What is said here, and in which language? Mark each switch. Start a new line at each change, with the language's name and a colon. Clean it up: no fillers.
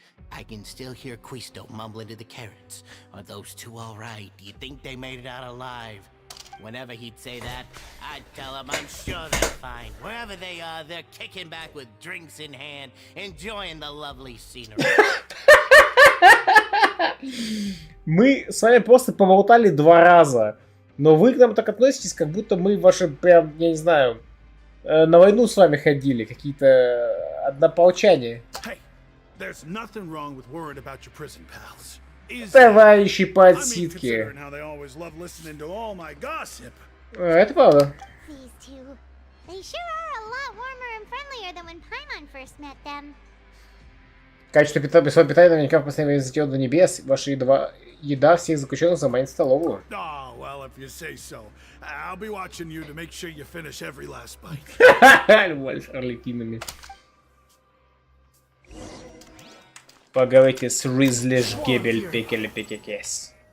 English: I can still hear Quisto mumbling to the carrots. Are those two all right? Do you think they made it out alive? Whenever he'd say that, I'd tell him I'm sure they're fine. Wherever they are, they're kicking back with drinks in hand, enjoying the lovely scenery.
Russian: Мы с вами просто поболтали 2 раза. Но вы к нам так относитесь, как будто мы ваши, прям, я не знаю, на войну с вами ходили. Какие-то однополчане.
English: Hey, there's nothing wrong with worrying about your prison pals.
Russian: Товарищи по
English: I mean,
Russian: отсидке.
English: considering how they always love listening to all my gossip.
Russian: Это правда.
English: These two. They sure are a lot warmer and friendlier than when Paimon first met them.
Russian: Качество питания наверняка в последнее время взлетело до небес. Ваша еда всех заключенных заманит в столовую.
English: Oh, well, if you say so. I'll be watching you to make sure you finish every last bite.
Russian: Любовь с орликинами. Поговорите с Ризлиш Гебель Пекель Пекекес.